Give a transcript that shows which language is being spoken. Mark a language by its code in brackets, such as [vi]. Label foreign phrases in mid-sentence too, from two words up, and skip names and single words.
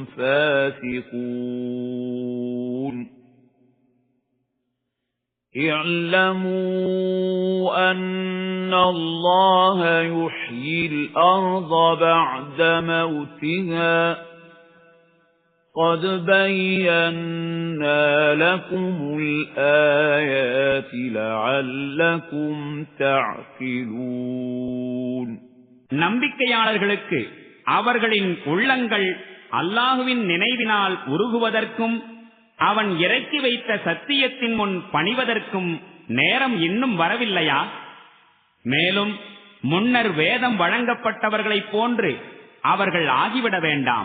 [ar] فاسقون اعلموا أن الله يحيي الأرض بعد موتها قد بينا لكم الآيات لعلكم تعقلون [ta] நம்பிக்கையாளர்களுக்கு அவர்களின் உள்ளங்கள் அல்லாஹுவின் நினைவினால் உருகுவதற்கும் அவன் இறக்கி வைத்த சத்தியத்தின் முன் பணிவதற்கும் நேரம் இன்னும் வரவில்லையா? மேலும் முன்னர் வேதம் வழங்கப்பட்டவர்களைப் போன்று அவர்கள் ஆகிவிட வேண்டாம்.